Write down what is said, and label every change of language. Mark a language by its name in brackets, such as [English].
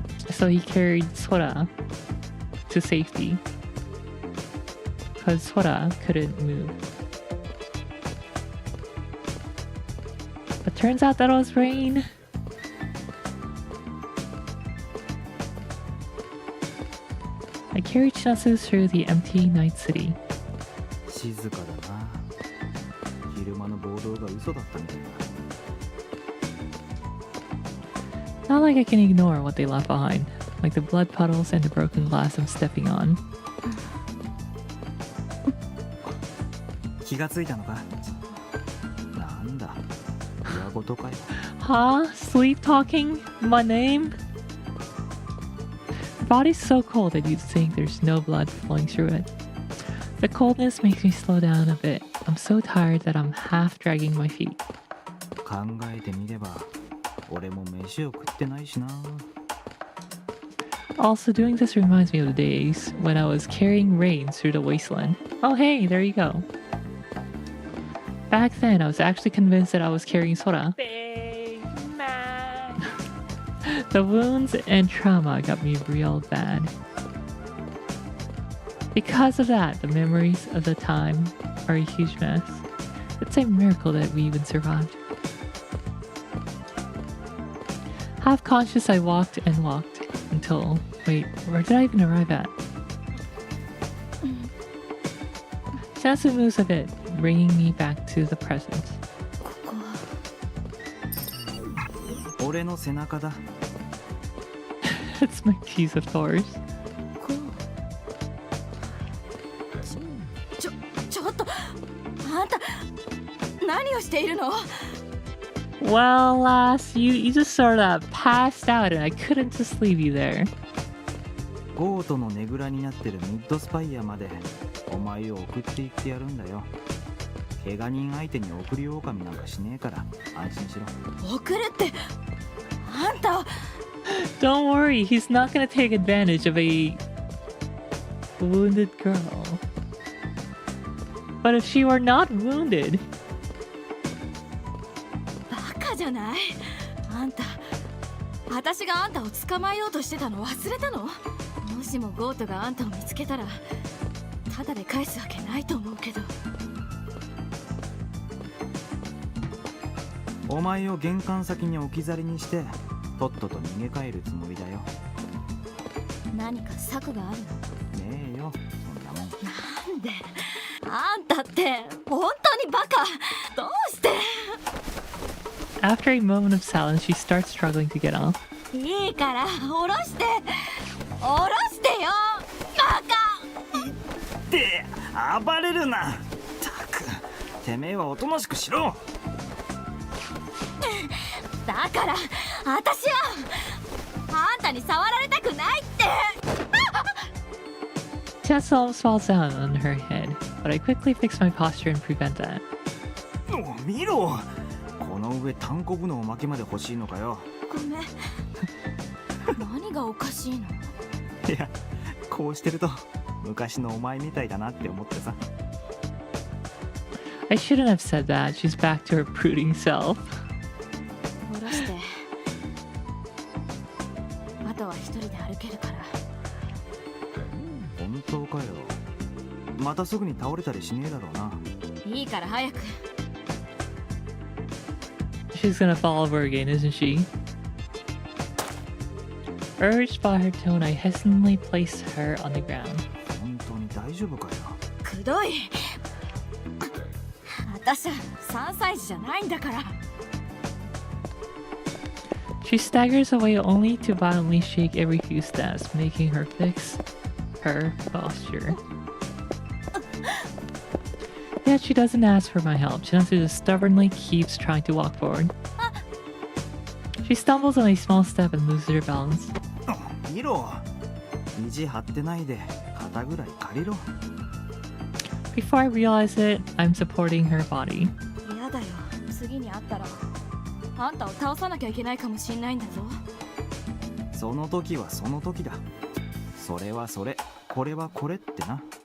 [English] So he carried Sora to safety because Sora couldn't move. But turns out that it was Rain. I carried Chinatsu through the empty night city. [Japanese] 静かだな。昼間の暴動が嘘だったみたいだ。 [English] Not like I can ignore what they left behind, like the blood puddles and the broken glass I'm stepping on. [Japanese] 気がついたのか？なんだ、裏ごとかよ。 [English] Huh? Sleep talking? My name? The body's so cold that you'd think there's no blood flowing through it. The coldness makes me slow down a bit. I'm so tired that I'm half dragging my feet. [Japanese] 考えてみれば俺も飯を食ってないしな。 [English] Also, doing this reminds me of the days when I was carrying reins through the wasteland. Oh hey, there you go. Back then, I was actually convinced that I was carrying Sora. Big man. The wounds and trauma got me real bad. Because of that, the memories of the time are a huge mess. It's a miracle that we even survived. Half conscious, I walked and walked until... Wait, where did I even arrive at? Chinatsu moves a bit, bringing me back to the present. [Japanese] 俺の背中だ。 [English] It's my keys, of course. [Japanese] ちょっとあんた何をしているの？ [English] Well, lass, you just sort of passed out and I couldn't just leave you there. [Japanese] ゴートのねぐらになってるミッドスパイアまでお前を送っていってやるんだよ。怪我人相手に送り狼なんかしねえから安心しろ。送るってあんた。 [English] Don't worry, he's not gonna take advantage of a wounded girl. But if she were not wounded... [Japanese] バカじゃない？あんた、私があんたを捕まえようとしてたの忘れたの？もしもゴートがあんたを見つけたらただで返すわけないと思うけど。お前を玄関先に置き去りにしてとっとと逃げ帰るつもりだよ。何か策があるの？ねえよ、そんなもん。なんであんたって本当にバカ。どうして？ [English] After a moment of silence, she starts struggling to get off. [Japanese] いいから下ろして下ろしてよ、バカ。って暴れるな。ったくてめえはおとなしくしろ。だから私はあんたに触られたくないって。 [English] Chinatsu almost falls down on her head, but I quickly fix my posture and prevent that. [Japanese] 見ろ、この上単行部のおまけまで欲しいのかよ。ごめん。何がおかしいの？いや、こうしてると昔のお前みたいだなって思ってさ。 [English] I shouldn't have said that. She's back to her brooding self. [Japanese] 下ろして。あとは一人で歩けるから。本当かよ。またすぐに倒れたりしねえだろうな。いいから早く。 [English] She's gonna fall over again, isn't she? Urged by her tone, I hesitantly place her on the ground. [Japanese] 本当に大丈夫かよ。くどい。私は3歳児じゃないんだから。 [English] She staggers away only to violently shake every few steps, making her fix her posture. Yet she doesn't ask for my help. Chinatsu just stubbornly keeps trying to walk forward. She stumbles on a small step and loses her balance. [Japanese] 見ろ、意地張ってないで肩ぐらい借りろ。 [English] Before I realize it, I'm supporting her body. [Japanese] 嫌だよ。次に会ったらあんたを倒さなきゃいけないかもしんないんだぞ。その時はその時だ。それはそれ、これはこれってな。